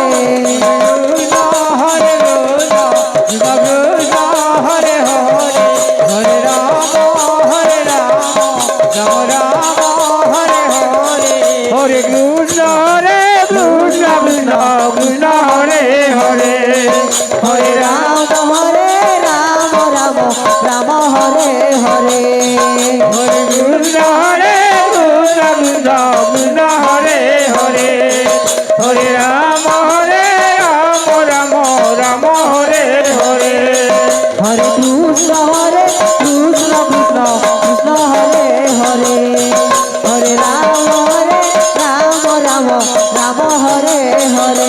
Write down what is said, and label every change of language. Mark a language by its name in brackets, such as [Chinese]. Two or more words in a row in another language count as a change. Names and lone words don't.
[Sanskrit] কৃষ্ণ হরে কৃষ্ণ কৃষ্ণ কৃষ্ণ হরে হরে হরে রাম রাম রাম হরে হরে হরে কৃষ্ণ কৃষ্ণ কৃষ্ণ কৃষ্ণ হরে হরে হরে রাম রাম রাম হরে হরে হরে কৃষ্ণ কৃষ্ণ কৃষ্ণ কৃষ্ণ হরে হরে হরে রাম রাম রাম হরে হরে হরে কৃষ্ণ কৃষ্ণ কৃষ্ণ হরে হরে হরে রাম রাম রাম হরে হরে